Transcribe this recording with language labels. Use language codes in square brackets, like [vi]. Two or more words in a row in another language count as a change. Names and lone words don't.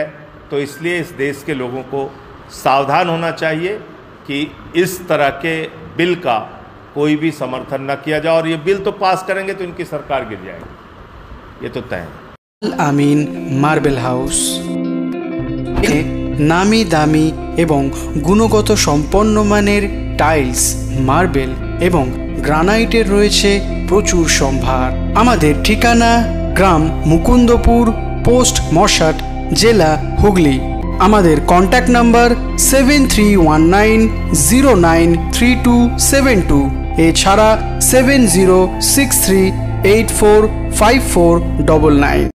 [hi] तो इसलिए इस देश के लोगों को सावधान होना चाहिए कि इस तरह के बिल का कोई भी समर्थन न किया जाए, और ये बिल तो पास करेंगे तो इनकी सरकार गिर जाएगी, ये तो तय है। [bn] আমিন মার্বেল হাউস নামী দামী এবং গুণগত সম্পন্ন মানের টাইলস, মার্বেল এবং গ্রানাইটের রয়েছে প্রচুর সম্ভার। আমাদের ঠিকানা গ্রাম মুকুন্দপুর, পোস্ট মশাট, জেলা হুগলি। আমাদের কন্টাক্ট নম্বর 7319093272 এছাড়া 7063845499।